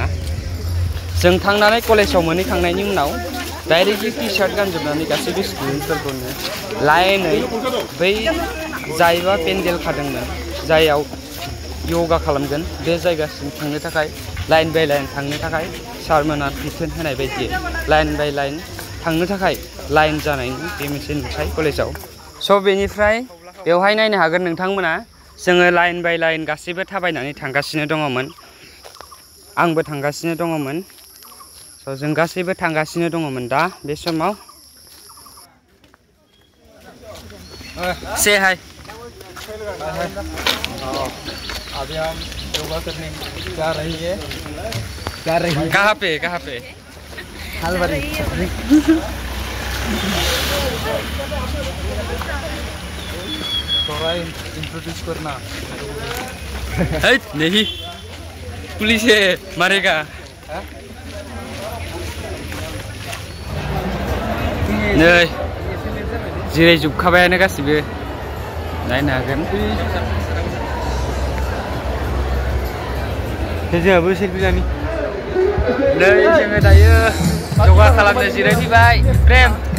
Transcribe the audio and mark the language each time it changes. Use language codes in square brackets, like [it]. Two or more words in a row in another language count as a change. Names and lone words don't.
[brx] जों थांनानै कलेजाव मोनहैखांनायनि उनाव डाइरेक्टलि टि सार्ट गानजोबनानै गासैबो स्टुडेन्टफोरखौनो लाइनै बै जायबा पेन्डेल खादोंमोन जायाव योगा खालामगोन बे जायगासिम थांनो थाखाय [en] line by line [brx] थांनो थाखाय सारमोना बिथोन होनाय बायदि [en] line by line [brx] थांनो थाखाय लाइन जानायनि बे मोनसे नुथाय कलेजाव। स' बेनिफ्राय बेवहाय नायनो हागोन नोंथांमोना जोङो [en] line by line [brx] गासैबो थाबायनानै थांगासिनो दङमोन। आंबो थांगासिनो दङमोन। स' जों गासैबो थांगासिनो दङमोन दा बे समाव। से हाय [hi] अभी हम योगा करने जा रही है कहाँ पे सालबारी। थोड़ा इंट्रोड्यूस करना। नहीं पुलिस है मारेगा। [brx] नै जिरायजोबखाबायानो गासिबो नायनो हागोन। जोंहाबो सेल्फि लानि। नै जोङो दायो योगा खालामनो जिरायफैबाय प्रेम।